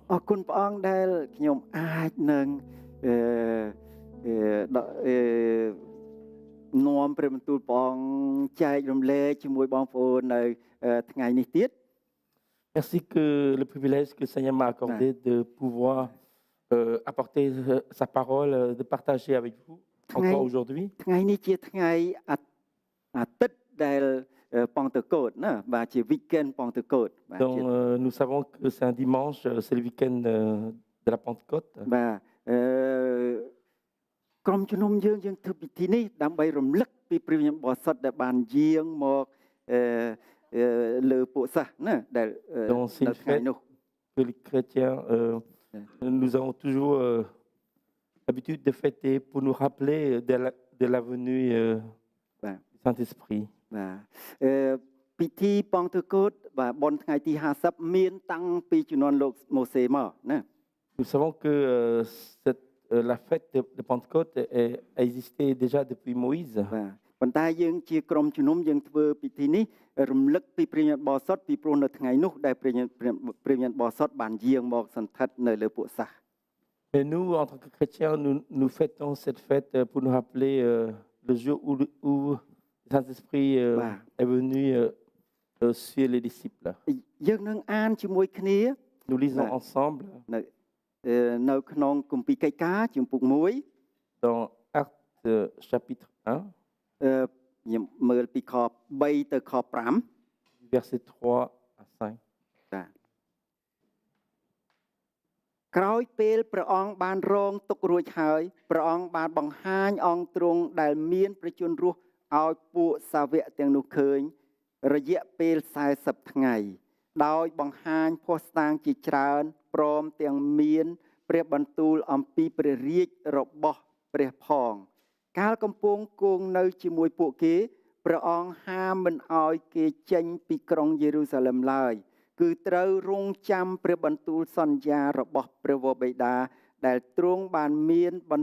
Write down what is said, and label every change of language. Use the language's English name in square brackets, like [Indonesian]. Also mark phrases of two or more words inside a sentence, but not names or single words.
[Khmer] អរគុណព្រះអង្គដែលខ្ញុំអាចនឹងអឺអឺដកនាំព្រះបន្ទូលព្រះអង្គចែករំលែកជាមួយបងប្អូននៅថ្ងៃនេះទៀត [French] Merci que le privilège que le Seigneur m'a accordé de pouvoir apporter sa parole, de partager avec vous encore aujourd'hui. [Khmer] ថ្ងៃនេះជាថ្ងៃអាទិត្យដែលប៉ង់តកូតណាបាទជា weekend ប៉ង់តកូតបាទ [French] Donc nous savons que c'est un dimanche, c'est le week-end de la Pentecôte. [Khmer] បាទក្រុមជំនុំយើងធ្វើពិធីនេះដើម្បីរំលឹកពីព្រះវិញ្ញាណបរិសុទ្ធដែលបានយាងមកលើពួកសិស្សណាដែល [French] Donc c'est une fête que les chrétiens nous avons toujours l'habitude de fêter pour nous rappeler de la venue du Saint-Esprit. [Khmer] បាទពិធីប៉ង់តកូតបាទបុណ្យថ្ងៃទី50មានតាំងពីជំនាន់លោកម៉ូសេមកណា [French] Nous savons que la fête de Pentecôte a existé déjà depuis Moïse. [Khmer] បាទប៉ុន្តែយើងជាក្រុមជំនុំយើងធ្វើពិធីនេះរំលឹកពីព្រះវិញ្ញាណបរិសុទ្ធពីព្រោះនៅថ្ងៃនោះដែលព្រះវិញ្ញាណបរិសុទ្ធបានយាងមកសន្ធិដ្ឋនៅលើពួកសិស្ស [French] Mais nous, en tant que chrétiens, nous fêtons cette fête pour nous rappeler le jour où le Saint-Esprit est venu sur les disciples. [Khmer] យើងនឹងអានជាមួយគ្នា [French] Nous lisons ensemble [Khmer] នៅក្នុងគម្ពីរកិច្ចការជំពូក1 [French] dans Actes chapitre 1, [Khmer] ខ្ញុំមើលពីខ3ទៅខ5 [French] verset 3 à 5. [Khmer] ចាក្រោយពេលព្រះអង្គបានរងទុក្ខរួចហើយព្រះអង្គបានបង្ហាញអង្គទ្រង់ដែលមានព្រះជន្មរស់ ឲ្យពួកសាវកទាំងនោះឃើញរយៈពេល40ថ្ងៃដោយបង្ហាញភស្តុតាងជាច្រើនព្រមទាំងមានព្រះបន្ទូលអំពីព្រះរាជរបស់ព្រះផងកាលកំពុងគង់នៅជាមួយពួកគេព្រះអង្គហាមមិនឲ្យគេចេញពីក្រុងយេរូសាឡិមឡើយគឺត្រូវរងចាំព្រះបន្ទូលសន្យារបស់ព្រះវរបិតាដែលទ្រង់បានមាន